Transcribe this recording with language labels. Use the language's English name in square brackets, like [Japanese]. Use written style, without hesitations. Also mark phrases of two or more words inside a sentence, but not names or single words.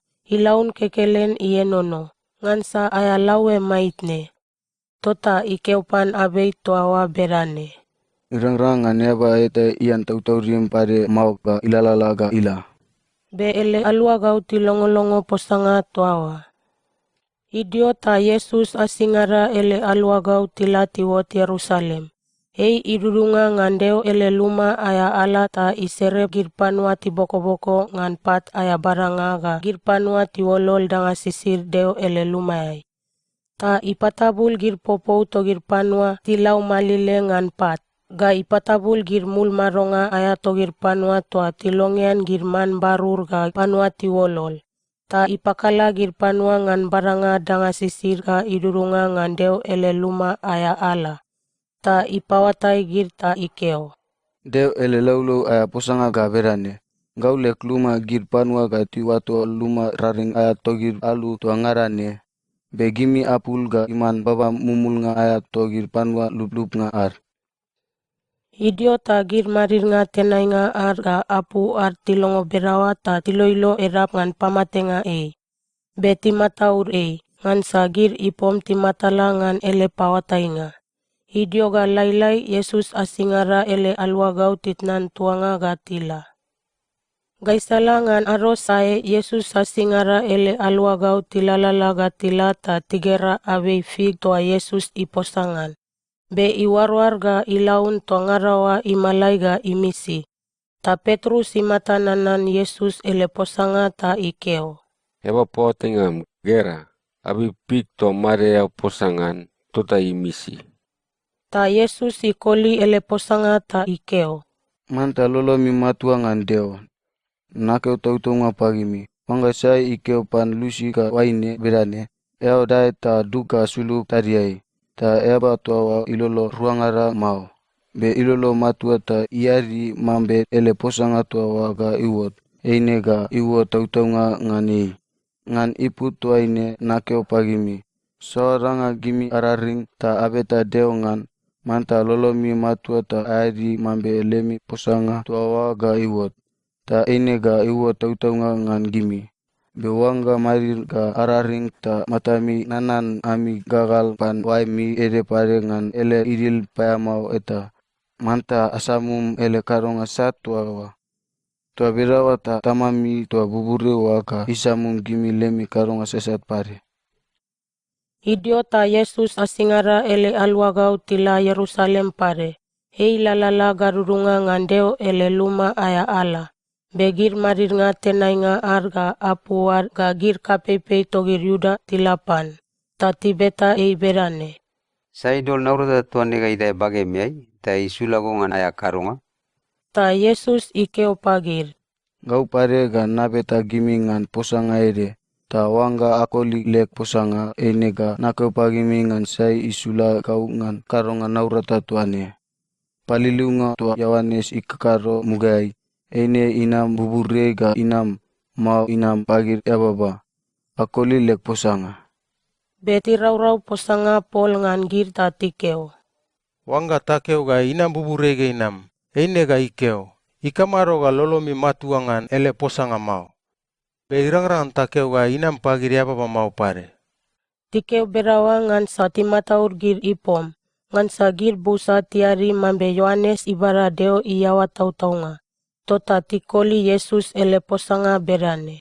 [Bariai] Ilaun kekelen ienono. Ngan sa ayalawe maitne. Tota ikeupan abei toawa berane. Irang-rangan yaba eta ian tautaurim pare mau ga ilalala ga ila. Be ele alua gau tilongo-longo posanga toawa. Idiota Yesus asingara ele alua gau tilati wot Yerusalem. Idurunga ngandeo ele luma aya ala ta isere girpanua ti boko-boko ngan pat aya baranga ga girpanua ti wolol danga sisir deo ele lumayai. Ta ipatabul girpopo to girpanua ti lau malile ngan pat. Ga ipatabul girmul maronga aya to girpanua toa tilongian girman barur ga panua ti wolol. Ta ipakala girpanua ngan baranga danga sisir ga idurunga ngandeo ele luma aya ala. Ta ipawatai gir ta ikeo. Deo ele laulau aya posanga ga berane. Gau lek luma gir panua ga tiwato luma raring aya togir alu tua ngarane. Begimi apul ga iman baba mumul nga ayat togir panwa lup-lup nga ar. Idio ta gir marir nga tenai nga ar ga apu ar tilongo berawa ta tiloilo erap ngan pamate nga e. Be timataur e, ngan sa gir ipom timatala ngan ele pawatai nga. Idio ga lailai Yesus asingara ele alwagau titnan tuanga ga tila. Gaisala ngan aros sae Yesus asingara ele alwagau tilalala ga tila ta tigera awei fig toa Yesus iposangan. Be iwarwar ga ilaun toa ngarawa imalai ga imisi. Ta Petrus imatanan Yesus ele posanga ta ikeo. Eba potengam gera, abi pik to mare posangan tota imisi. Ta Yesus ikoli ele posanga ta ikeo. Manta lolo mi matua ngan deo. Nakeu tau nga pagimi. Wanga sai ikeo pan lusi ka waine berane. Eo dae ta duka sulu tariai. Ta eba toa ilolo ruangara mau. Be ilolo matua ta iari mambe ele posanga toa ga iwot. Eine ga iwot tau nga ngani. Ngan ipu toa ine nakeu pagimi. Soaranga gimi araring ta abeta deo ngan. Manta lolo mi matua ta airi mambe elemi posanga toa ga iwot. Ta eine ga iwot tau nga ngan gimi. Bewanga marir ga araring ta matami nanan ami gagal pan wai mi ere pare ngan ele idil payamau eta. Manta asamum ele karonga satua wa. Tua berawa ta tamami tua bubure waka isamum gimi lemi karonga sesat pare. Idio ta Yesus asingara ele alwagau tila Yerusalem pare. Hei lalala garurunga ngandeo ele luma aya ala. Begir marir nga tenai nga ar ga apuar ga gir kapepei togir Yuda tilapan. Ta tibeta ei berane. Saidol naurata tuane ga idai bage miai, ta isulago ngan aya karunga. Ta Yesus ikeo pagir. Gau pare ga nabeta gimi ngan posanga ere. Ta wanga akoli lek posanga eine ga nakeu pagimi ngan sai isula gau ngan karonga naurata tuane. Paliliunga tua Yawanes ikakaro mugai. Eine inam bubure ga inam mau inam pagir ebaba. Akoli lek posanga. Beti rau posanga pol ngan gir ta tikeo. Wanga takeo ga inam bubure ga inam. Eine ga ikeo. Ikamaro ga lolomi matuangan ele posanga mau. Be irang-rang takeo ga inam pagir ebaba mau pare. Tikeo berawa ngan sa timataur gir ipom. Ngan sa gir busa tiari mambe Yohanes ibara deo iyawa tau-taunga. Tota tikoli Yesus ele posanga berane.